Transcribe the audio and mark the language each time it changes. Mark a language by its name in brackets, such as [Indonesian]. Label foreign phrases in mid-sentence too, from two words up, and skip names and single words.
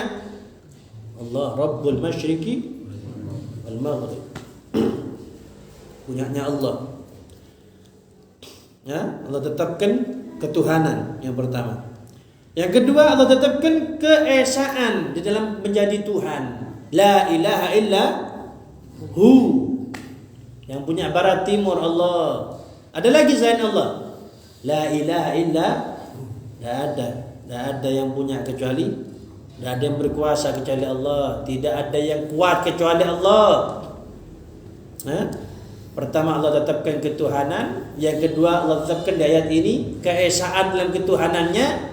[Arabic] الله رب المشرق والمغرب. [Indonesian] Punyanya Allah. Ya, Allah tetapkan ketuhanan yang pertama. Yang kedua, Allah tetapkan keesaan di dalam menjadi Tuhan. [Arabic] لا إله إلا هو. [Indonesian] Yang punya barat timur Allah. Ada lagi selain Allah? [Arabic] لا إله إلا, [Indonesian] tidak ada yang punya kecuali, tidak ada yang berkuasa kecuali Allah, tidak ada yang kuat kecuali Allah. Pertama, Allah tetapkan ketuhanan. Yang kedua, Allah tetapkan di ayat ini keesaan dalam ketuhanannya.